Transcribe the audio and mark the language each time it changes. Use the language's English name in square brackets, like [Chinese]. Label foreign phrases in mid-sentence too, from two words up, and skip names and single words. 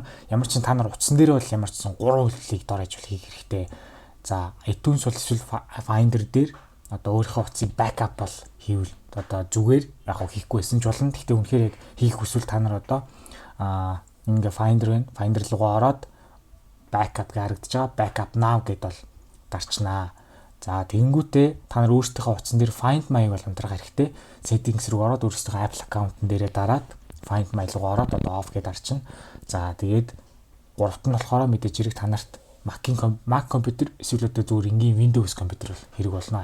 [Mongolian] Ямар ч та нар утсан дээр бол ямар ч 3 үйлдэлийг дор ажил хийх хэрэгтэй. За iTunes бол эсвэл Finder дээр одоо өөрийнхөө утсыг backup бол хийвэл одоо зүгээр яг хийхгүй байсан ч болно. Гэхдээ үнэхээр яг хийх хүсвэл та нар одоо ингээ Finder байна. Finder руугаа ороод backup гэж харагдаж байгаа. [English] Backup now [Mongolian] гэдээ бол дарчнаа. За тэгэнгүүтээ та нар өөрсдийнхөө утсан дээр Find My бол хамтрах хэрэгтэй. Settings руу ороод өөрсдийнхөө Apple аккаунтн дээрээ дараад Find My руугаа ороод одоо off гэдээ дарчна. За тэгээд гуравт нь болохоор мэдээж хэрэг та нарт Mac компьютер эсвэл одоо зүгээр энгийн Windows компьютер бол хэрэг болно.